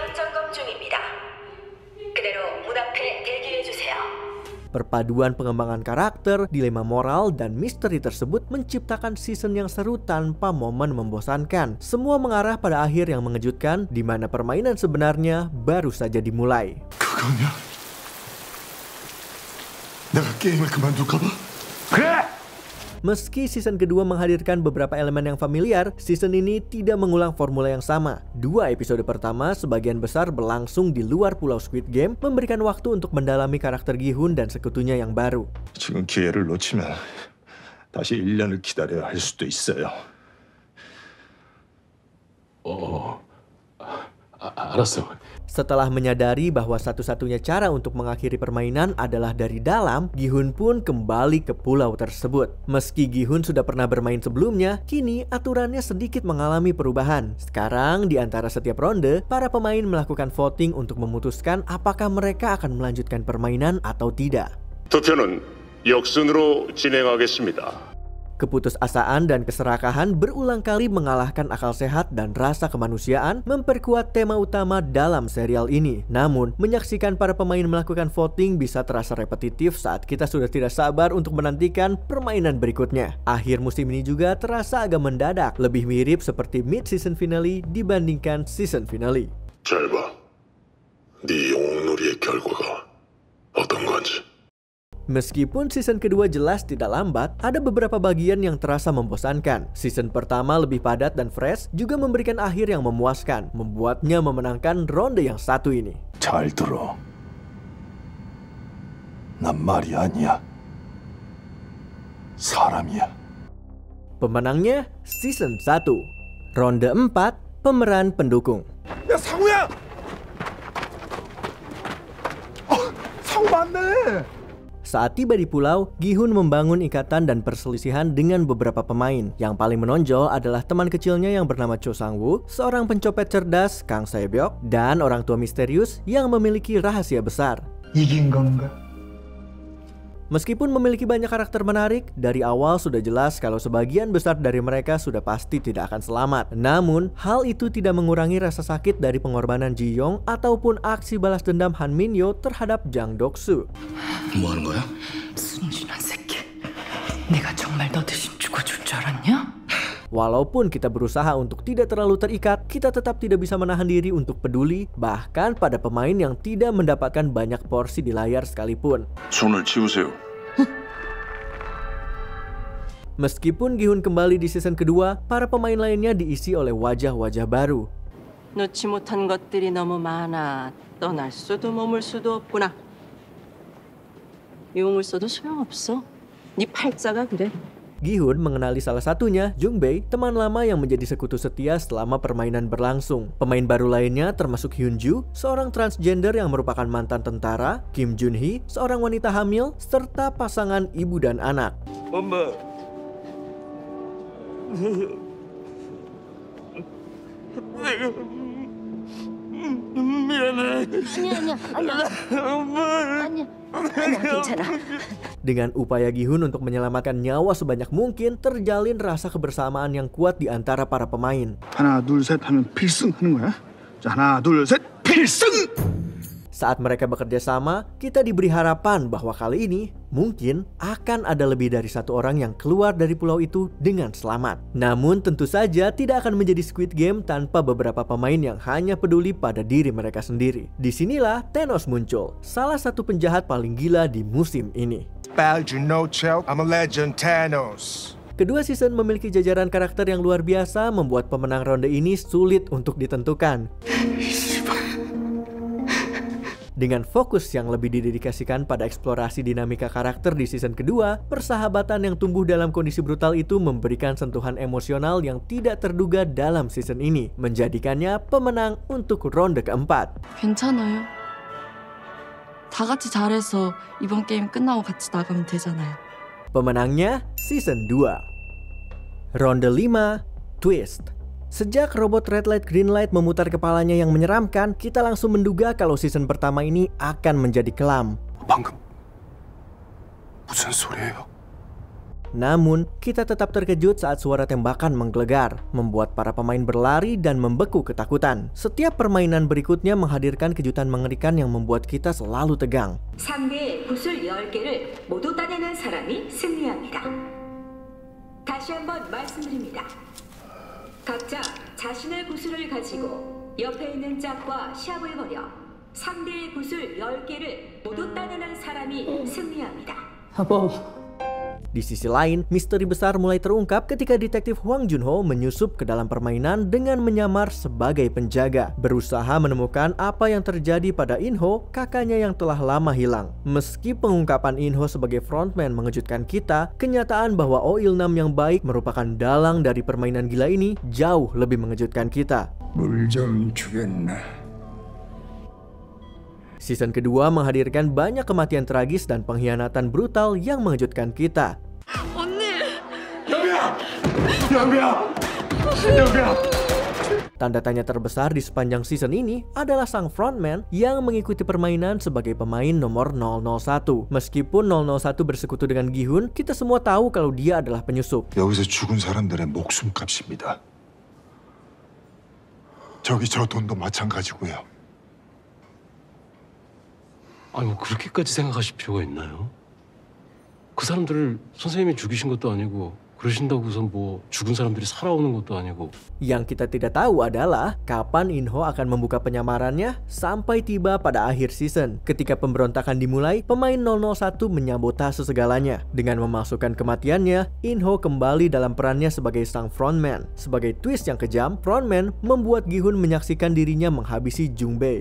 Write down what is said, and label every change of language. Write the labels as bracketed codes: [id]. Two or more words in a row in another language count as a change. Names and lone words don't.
[id] Perpaduan pengembangan karakter, dilema moral, dan misteri tersebut menciptakan season yang seru tanpa momen membosankan. Semua mengarah pada akhir yang mengejutkan, di mana permainan sebenarnya baru saja dimulai. [ko] 그거냐? 내가 게임을 그만둘까 봐? 그래! [id] Meski season kedua menghadirkan beberapa elemen yang familiar, season ini tidak mengulang formula yang sama. 2 episode pertama sebagian besar berlangsung di luar pulau Squid Game, memberikan waktu untuk mendalami karakter Gi-hun dan sekutunya yang baru. [ko] 지금 기회를 놓치면 다시 1년을 기다려야 할 수도 있어요. 알았어. [id] Setelah menyadari bahwa satu-satunya cara untuk mengakhiri permainan adalah dari dalam, Gi-hun pun kembali ke pulau tersebut. Meski Gi-hun sudah pernah bermain sebelumnya, kini aturannya sedikit mengalami perubahan. Sekarang, di antara setiap ronde, para pemain melakukan voting untuk memutuskan apakah mereka akan melanjutkan permainan atau tidak. [ko] 투표는 역순으로 진행하겠습니다. [id] Keputusasaan dan keserakahan berulang kali mengalahkan akal sehat dan rasa kemanusiaan, memperkuat tema utama dalam serial ini. Namun, menyaksikan para pemain melakukan voting bisa terasa repetitif saat kita sudah tidak sabar untuk menantikan permainan berikutnya. Akhir musim ini juga terasa agak mendadak, lebih mirip seperti [en] mid-season finale [id] dibandingkan [en] season finale. [ko] 잘 봐. 네 영웅놀이의 결과가 어떤 건지. [id] Meskipun season kedua jelas tidak lambat, ada beberapa bagian yang terasa membosankan. Season pertama lebih padat dan fresh, juga memberikan akhir yang memuaskan, membuatnya memenangkan ronde yang satu ini. [ko] 잘 들어. 난 말이 아니야. 사람이야. [id] Pemenangnya season 1. Ronde 4, pemeran pendukung. [ko] 야, 상우야! 상우 맞네! [id] Saat tiba di pulau, Gi-hun membangun ikatan dan perselisihan dengan beberapa pemain. Yang paling menonjol adalah teman kecilnya yang bernama Cho Sang-woo, seorang pencopet cerdas, Kang Sae-byok, dan orang tua misterius yang memiliki rahasia besar. [ko] 이긴 건가? [id] Meskipun memiliki banyak karakter menarik, dari awal sudah jelas kalau sebagian besar dari mereka sudah pasti tidak akan selamat. Namun, hal itu tidak mengurangi rasa sakit dari pengorbanan Ji-young ataupun aksi balas dendam Han Min-yo terhadap Jang Dok-soo. [ko] 뭐 하는 거야? 순진한 새끼. 내가 정말 너 대신 죽어줄 줄 알았냐? [id] Walaupun kita berusaha untuk tidak terlalu terikat, kita tetap tidak bisa menahan diri untuk peduli, bahkan pada pemain yang tidak mendapatkan banyak porsi di layar sekalipun. [ko] 손을 치우세요. [id] Meskipun Gi-hun kembali di season kedua, para pemain lainnya diisi oleh wajah-wajah baru. [ko] 놓지 못한 것들이 너무 많아. 떠날 수도 머물 수도 없구나. 용을 써도 소용없어. 네 팔자가 그래. [id] Gi-hun mengenali salah satunya, Jung-bae, teman lama yang menjadi sekutu setia selama permainan berlangsung. Pemain baru lainnya termasuk Hyun-ju, seorang transgender yang merupakan mantan tentara, Kim Jun-hee, seorang wanita hamil, serta pasangan ibu dan anak. [ko] 엄마. 내가 미안해. 아니야, 괜찮아. [id] Dengan upaya Gi-hun untuk menyelamatkan nyawa sebanyak mungkin, terjalin rasa kebersamaan yang kuat di antara para pemain. [ko] 하나 둘 셋 하면 필승 하는 거야. 자, 하나 둘 셋 필승! [id] Saat mereka bekerja sama, kita diberi harapan bahwa kali ini mungkin akan ada lebih dari satu orang yang keluar dari pulau itu dengan selamat. Namun tentu saja tidak akan menjadi Squid Game tanpa beberapa pemain yang hanya peduli pada diri mereka sendiri. Disinilah Thanos muncul, salah satu penjahat paling gila di musim ini. [en] I'm a legend, Thanos. [id] Kedua season memiliki jajaran karakter yang luar biasa, membuat pemenang ronde ini sulit untuk ditentukan. Dengan fokus yang lebih didedikasikan pada eksplorasi dinamika karakter di season kedua, persahabatan yang tumbuh dalam kondisi brutal itu memberikan sentuhan emosional yang tidak terduga dalam season ini, menjadikannya pemenang untuk ronde keempat. [ko] 괜찮아요. 다 같이 잘해서 이번 게임 끝나고 같이 나가면 되잖아요. [id] Pemenangnya season 2. Ronde 5, Twist. Sejak robot Red Light Green Light memutar kepalanya yang menyeramkan, kita langsung menduga kalau season pertama ini akan menjadi kelam. [ko] 방금 무슨 소리예요? [id] Namun, kita tetap terkejut saat suara tembakan menggelegar, membuat para pemain berlari dan membeku ketakutan. Setiap permainan berikutnya menghadirkan kejutan mengerikan yang membuat kita selalu tegang. [ko] 상대의 구슬 10개를 모두 따내는 사람이 승리합니다. 다시 한번 말씀드립니다. 각자 자신의 구슬을 가지고 옆에 있는 짝과 시합을 벌여 상대의 구슬 10개를 모두 따내는 사람이 승리합니다. [id] Di sisi lain, misteri besar mulai terungkap ketika detektif Hwang Junho menyusup ke dalam permainan dengan menyamar sebagai penjaga, berusaha menemukan apa yang terjadi pada In-ho, kakaknya yang telah lama hilang. Meski pengungkapan In-ho sebagai frontman mengejutkan kita, kenyataan bahwa Oh Il-nam yang baik merupakan dalang dari permainan gila ini jauh lebih mengejutkan kita. [ko] 물 좀 주겠나? [id] Season kedua menghadirkan banyak kematian tragis dan pengkhianatan brutal yang mengejutkan kita. Tanda tanya terbesar di sepanjang season ini adalah sang frontman yang mengikuti permainan sebagai pemain nomor 001. Meskipun 001 bersekutu dengan Gi-hun, kita semua tahu kalau dia adalah penyusup. [ko] 여기서 죽은 사람들의 목숨값입니다. 저기 저 돈도 마찬가지고요. 아니 뭐 그렇게까지 생각하실 필요가 있나요? 그 사람들을 선생님이 죽이신 것도 아니고 그러신다고서 뭐 죽은 사람들이 살아오는 것도 아니고. [id] Yang kita tidak tahu adalah kapan In-ho akan membuka penyamarannya sampai tiba pada akhir season. Ketika pemberontakan dimulai, pemain 001 menyabotase segalanya. Dengan memasukkan kematiannya, In-ho kembali dalam perannya sebagai sang frontman. Sebagai twist yang kejam, frontman membuat Gi-hun menyaksikan dirinya menghabisi Jung-bae.